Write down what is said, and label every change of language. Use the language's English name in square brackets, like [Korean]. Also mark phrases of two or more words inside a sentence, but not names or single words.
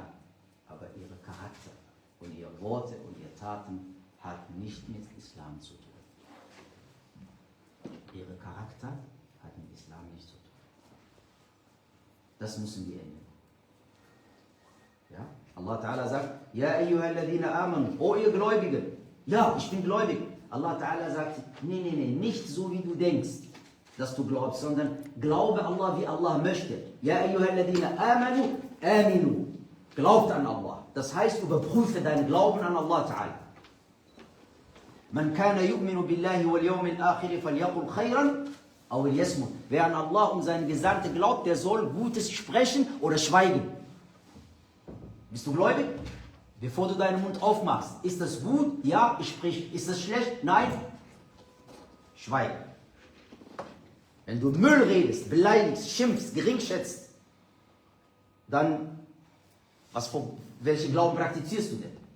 [German] Aber ihre Charakter und ihre Worte und ihre Taten hat nicht mit Islam zu tun. Ihre Charakter hat mit Islam nichts zu tun. Das müssen wir ändern. Ja? Allah Ta'ala sagt, [Arabic] يا أيها الذين آمنوا, [German] o ihr Gläubigen. Ja, ich bin gläubig. Allah Ta'ala sagt, nee, nicht so wie du denkst, dass du glaubst, sondern glaube Allah, wie Allah möchte. [Arabic] يا أيها الذين آمنوا آمنوا. [German] Glaubt an Allah. Das heißt, überprüfe deinen Glauben an Allah Ta'ala. [Arabic] من كان يؤمن بالله واليوم الآخر فليقل خيرا أو ليصمت. [German] Wer an Allah und seinen Gesandten glaubt, der soll Gutes sprechen oder schweigen. Bist du gläubig? Bevor du deinen Mund aufmachst, ist das gut? Ja, ich sprich. Ist das schlecht? Nein. Schweig. Wenn du Müll redest, beleidigst, schimpfst, geringschätzt, dann welchen Glauben praktizierst du denn?